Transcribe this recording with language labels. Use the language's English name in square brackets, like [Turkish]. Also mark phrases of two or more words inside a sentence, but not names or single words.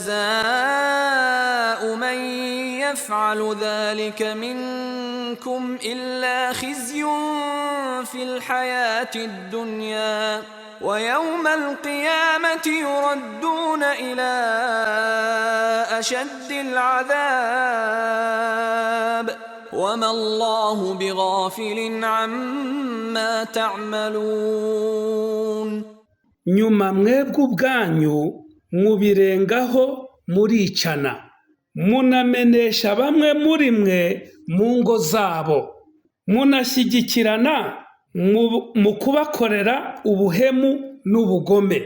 [Arabic] جزاء من يفعل ذلك منكم إلا خزي في الحياة الدنيا ويوم القيامة يردون إلى أشد العذاب وما الله بغافل عما تعملون. [Kinyarwanda] Nyuma mwebwe ubwanyu mubirengaho muricana, munamenesha bamwe muri mwe mu ngo zabo, munashyigikirana mu kubakorera ubuhemu n'ubugome.